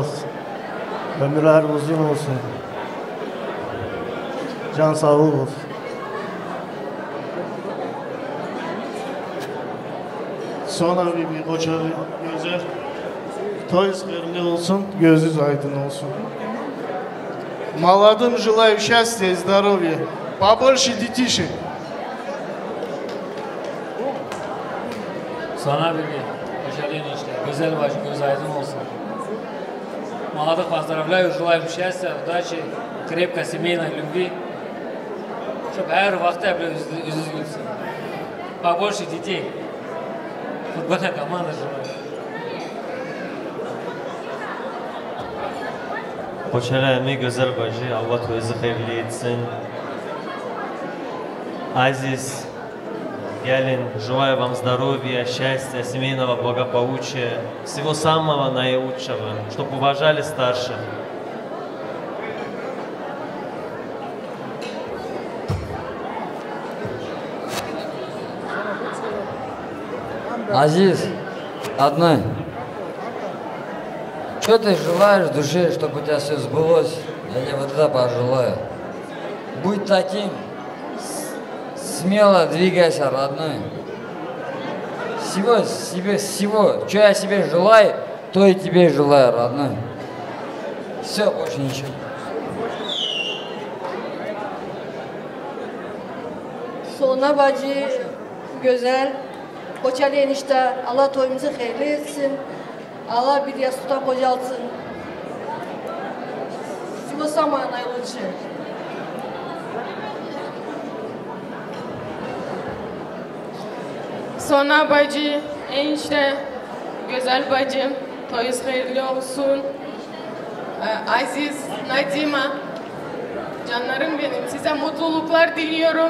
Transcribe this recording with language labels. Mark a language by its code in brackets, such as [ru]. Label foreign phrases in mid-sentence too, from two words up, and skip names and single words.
[tr] Ömürler uzun olsun. Can sağlığı olsun. Sonra bir koçalı güzel. Toyunuz hayırlı olsun, gözünüz aydın olsun. [ru] Молодым желаю счастья и здоровья, побольше детишек. [tr] Sana bir hoşçakalın işte, güzel başı, göz aydın olsun. [ru] Молодых поздравляю, желаю счастья, удачи, крепкой семейной любви, чтобы [tr] her vakti böyle yüzünüz gülsün. [ru] Побольше детей. Футбольная команда желаю. [tr] Hoşçakalın güzel başı, Allah toyunuzu hayırlı etsin. Aziz, gelin, [ru] желаю вам здоровья, счастья, семейного благополучия, всего самого наилучшего, чтобы уважали старших. Азиз, одной. Что ты желаешь в душе, чтобы у тебя все сбылось? Я тебе вот это пожелаю. Будь таким, смело двигайся, родной. Всего, что я себе желаю, то и тебе желаю, родной. Все, больше ничего. [tr] Sona bacı, güzel. Koçali enişte, Allah toyumuzu hayırlı etsin. Allah bir yastıkta kocalsın. [ru] Всего самого наилучшего. [tr] Sona bacı, enişte, güzel bacım, toyunuz hayırlı olsun. Aziz, Nadima, canlarım benim, size mutluluklar diliyorum.